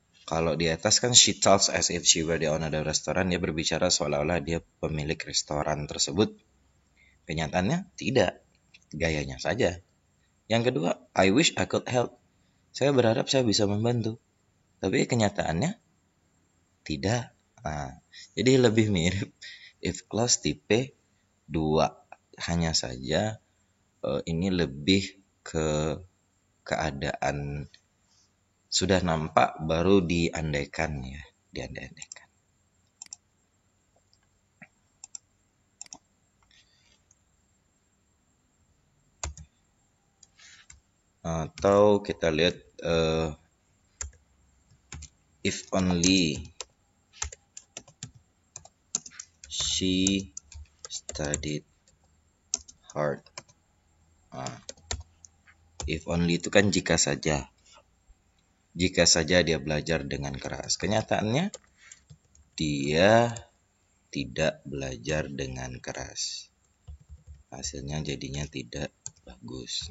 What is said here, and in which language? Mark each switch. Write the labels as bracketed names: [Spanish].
[Indonesian] Kalau di atas kan [English] she talks as if she were the owner of the restaurant. [Indonesian] Dia berbicara seolah-olah dia pemilik restoran tersebut. Kenyataannya tidak. Gayanya saja. Yang kedua, [English] I wish I could help. [Indonesian] Saya berharap saya bisa membantu. Tapi kenyataannya tidak. Nah, jadi lebih mirip if clause tipe 2. Hanya saja ini lebih ke keadaan sudah nampak baru diandaikan ya, diandai-andaikan. Atau kita lihat [English] if only she studied hard. If only [Indonesian] itu kan jika saja. Jika saja dia belajar dengan keras. Kenyataannya dia tidak belajar dengan keras. Hasilnya jadinya tidak bagus.